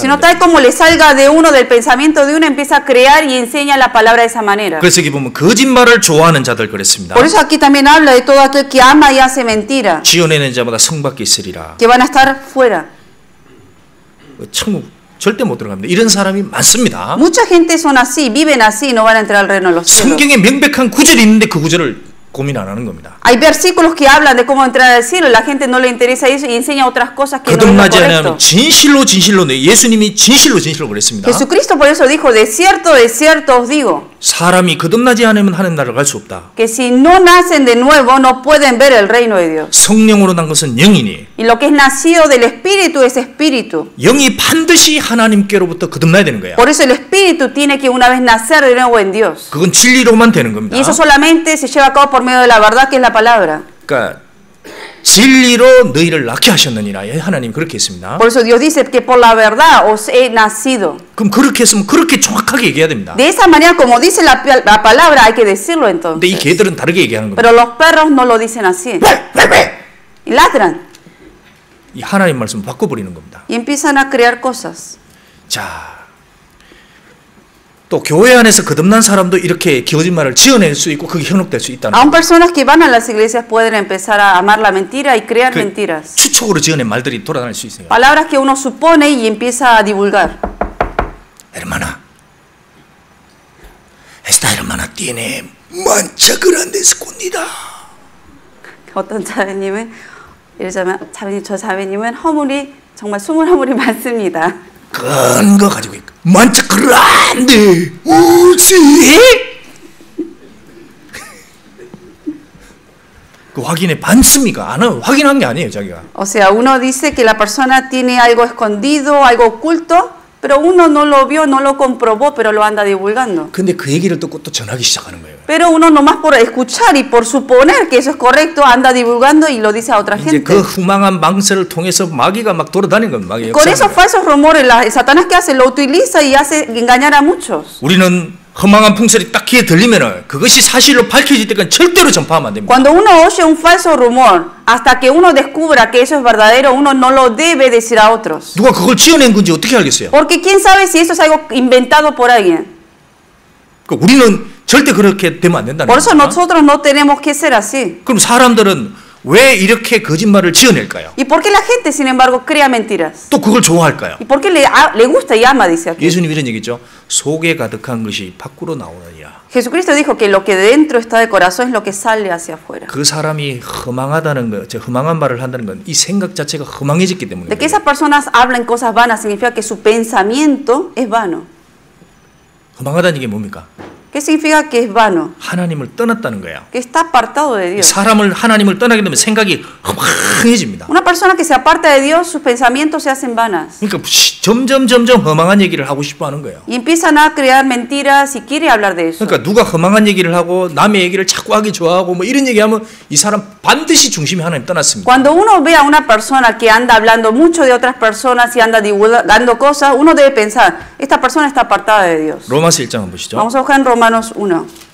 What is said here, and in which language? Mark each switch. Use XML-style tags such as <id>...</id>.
<es>Sino tal como le salga de uno del pensamiento de uno empieza a crear y enseña la palabra de esa manera.</es> <ko>그래서 여기 보면 거짓말을 좋아하는 자들 그랬습니다.</ko> <es>Por eso aquí también habla de todo aquel que ama y hace mentira.</es> <ko>지어내는 자마다 성 밖에 있으리라.</ko> <es>Que van a estar fuera.</es> <ko>천국 절대 못 들어갑니다. 이런 사람이 많습니다.</ko> <es>Mucha gente son así, viven así, no van a entrar al reino de los cielos.</es> <ko>성경에 명백한 구절이 있는데 그 구절을 고민 안 하는 겁니다.</ko> <es>Hay versículos que hablan de cómo entrar al cielo, la gente no le interesa eso y enseña otras cosas que no es</es> <ko>거듭나지</ko> <es>correcto.</es> <ko>않으면 진실로 예수님이 진실로 그랬습니다.</ko> <es>Jesucristo por eso dijo, de cierto os digo.</es> <ko>사람이 거듭나지 않으면 하나님 나라를 갈 수 없다.</ko> <es>Que si no nacen de nuevo no pueden ver el reino de Dios.</es> <ko>성령으로 난 것은 영이니.</ko> <es>Y lo que es nacido del espíritu es espíritu.</es> <ko>영이 반드시 하나님께로부터 거듭나야 되는 거야.</ko> <es>Por eso el espíritu tiene que una vez nacer de nuevo en Dios.</es> <ko>그건 진리로만 되는 겁니다.</ko> <es>Y eso solamente se lleva a cabo por medio de la verdad que es la palabra.</es> <ko>그러니까 진리로 너희를 낳게 하셨느니라. 하나님 그렇게 했습니다.</ko> <es>Por eso Dios dice que por la verdad os he nacido.</es> <ko>그럼 그렇게 했으면 그렇게 정확하게 얘기해야 됩니다.</ko> <es>De esa manera como dice la palabra hay que decirlo entonces.</es> <ko>근데 이 개들은 다르게 얘기하는 겁니다.</ko> <es>Pero los perros no lo dicen así. Y ladran.</es> <ko>이 하나님 말씀 바꿔버리는 겁니다.</ko> <es>Y empiezan a crear cosas.</es> <ko>자, 또 교회 안에서 거듭난 사람도 이렇게 거짓말을 지어낼 수 있고 그게 현혹될 수 있다는</ko> <es>Aún personas que van a las iglesias pueden empezar a amar la mentira y crear mentiras.</es> <ko>추측으로 지어낸 말들이 돌아다닐 수 있어요.</ko> <es>Palabras que uno supone y empieza a divulgar. Hermana, esta hermana tiene mancha grande escondida.</es> <ko>어떤 자매님은 이러자면 저 자매님은 허물이 정말 숨은 허물이 많습니다. 큰 거 가지고 있고</ko> <es>mancha grande.</es> <ko>우지? 그 확인해 봤습니까? 안 확인한 게 아니에요, 자기가.</ko> <es>O sea, uno dice que la persona tiene algo escondido, algo oculto, pero uno no lo vio, no lo comprobó, pero lo anda divulgando.</es> <ko>근데 그 얘기를 듣고 또 전하기 시작하는 거예요.</ko> <es>Pero uno nomás por escuchar y por suponer que eso es correcto anda divulgando y lo dice a otra</es> <ko>이제</ko> <es>gente.</es> <ko>그 후망한 망설을 통해서 마귀가 막 돌아다니는 겁니다. 마귀</ko> <es>Con esos falsos rumores, Satanás que hace lo utiliza y hace engañar a muchos.</es> <ko>우리는 허망한 풍설이 딱 귀에 들리면은 그것이 사실로 밝혀질 때까지 절대로 전파하면 안 됩니다.</ko> <es>Cuando uno oye un falso rumor, hasta que uno descubra que eso es verdadero, uno no lo debe decir a otros.</es> <ko>누가 그걸 지어낸 건지 어떻게 알겠어요?</ko> <es>Porque quién sabe si eso es algo inventado por alguien.</es> <ko>그러니까 우리는 절대 그렇게 되면 안 된다는</ko> <es>Por eso</es> <ko>겁니다.</ko> <es>nosotros no tenemos que ser así.</es> <ko>그럼 사람들은 왜 이렇게 거짓말을 지어낼까요?</ko> <es>¿Y por qué la gente, sin embargo, crea mentiras?</es> <ko>또 그걸 좋아할까요?</ko> <es>¿Y por qué le gusta y ama, dice aquí?</es> <ko>예수님 이런 얘기죠. 속에 가득한 것이 밖으로 나오느니라.</ko> <es>Jesucristo dijo que lo que dentro está de corazón es lo que sale hacia afuera.</es> <ko>그 사람이 허망하다는 거, 허망한 말을 한다는 건 이 생각 자체가 허망해졌기 때문에.</ko> <es>De que esas personas hablan cosas vanas significa que su pensamiento es vano.</es> <ko>허망하다는 게 뭡니까?</ko> <es>¿Qué significa que es vano?</es> <ko>하나님을 떠났다는 거예요.</ko> <es>Que está apartado de Dios.</es> <ko>하나님을 떠나게 되면 생각이 허망해집니다.</ko> <es>Una persona que se aparta de Dios, sus pensamientos se hacen vanas.</es> <ko>그러니까 점점 허망한 얘기를 하고 싶어 하는 거예요.</ko> <es>Y empiezan a crear mentiras y quiere hablar de eso.</es> <ko>그러니까 누가 허망한 얘기를 하고 남의 얘기를 자꾸 하기 좋아하고 뭐 이런 얘기하면 이 사람 반드시 중심이 하나님 떠났습니다.</ko> <es>Cuando uno ve a una persona que anda hablando mucho de otras personas y anda divulgando cosas, uno debe pensar, esta persona está apartada de Dios.</es> <ko>로마서 1장 한번 보시죠.</ko> <es>Vamos a buscar en Romanos 1.</es>